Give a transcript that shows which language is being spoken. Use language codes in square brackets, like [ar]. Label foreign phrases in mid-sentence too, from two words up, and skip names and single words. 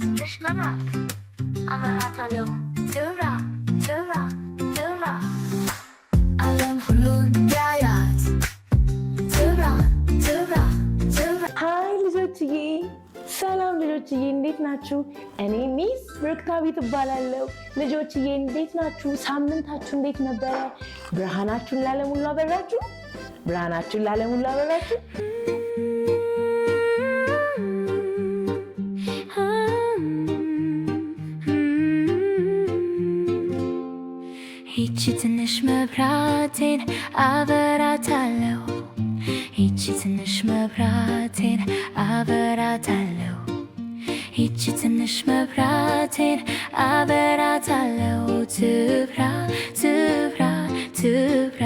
[am] Mama, Amaratalu, Tura, Tura, Tura. Alam hulun gayat. Tura, Tura, Tura. ሃይ ልጆችዬ፣ ሰላም ልጆችዬ፣ እንዴት ናችሁ? እኔ ሚስ ብሩክታዊት እባላለሁ። ልጆችዬ እንዴት ናችሁ? ሳምንታችሁ እንዴት ነበረ? ብርሃናችሁን ለዓለም ሁሉ አበራችሁ? ብርሃናችሁን ለዓለም ሁሉ አበራችሁ? ይቺ ትንሽ መብራቴን አበራታለሁ። ይቺ ትንሽ መብራቴን አበራታለሁ። ይቺ ትንሽ መብራቴን አበራታለሁ። ትብራ ትብራ ትብራ።